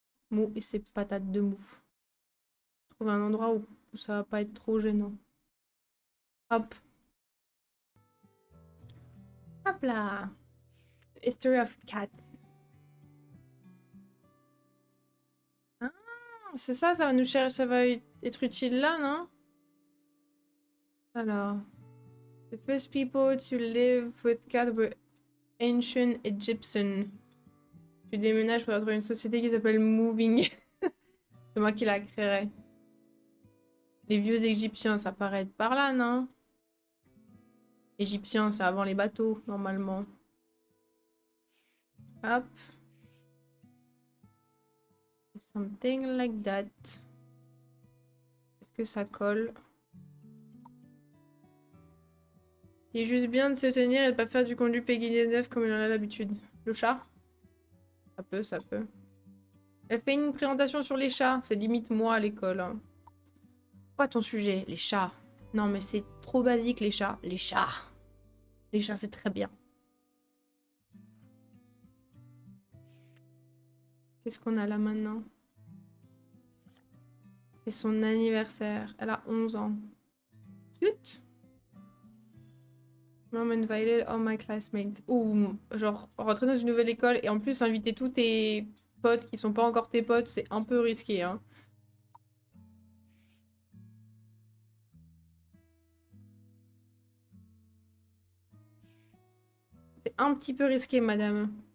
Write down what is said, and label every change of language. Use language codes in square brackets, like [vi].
[fr] Mou et ses patates de mou. Trouver un endroit où ça va pas être trop gênant. Hop. Hop là. History of Cats. Ah, c'est ça, ça va nous chercher, ça va être utile là, non? Alors. [en] The first people to live with cats were ancient Egyptians. [fr] Tu déménages pour retrouver une société qui s'appelle Moving. C'est moi qui la créerai. Les vieux Égyptiens, ça paraît être par là, non? Égyptiens, c'est avant les bateaux, normalement. Hop. [en] Something like that. [fr] Est-ce que ça colle? Il est juste bien de se tenir et de pas faire du conduit Peggy 19 comme il en a l'habitude. Le chat? Ça peut, ça peut. Elle fait une présentation sur les chats. C'est limite moi à l'école. Hein. Quoi ton sujet? Les chats. Non mais c'est trop basique les chats. Les chats. Les chats c'est très bien. Qu'est-ce qu'on a là maintenant? C'est son anniversaire. Elle a 11 ans. Cute. [en] Mom invited all my classmates. [fr] Ou genre rentrer dans une nouvelle école et en plus inviter tous tes potes qui sont pas encore tes potes, c'est un peu risqué. Hein. C'est un petit peu risqué, madame.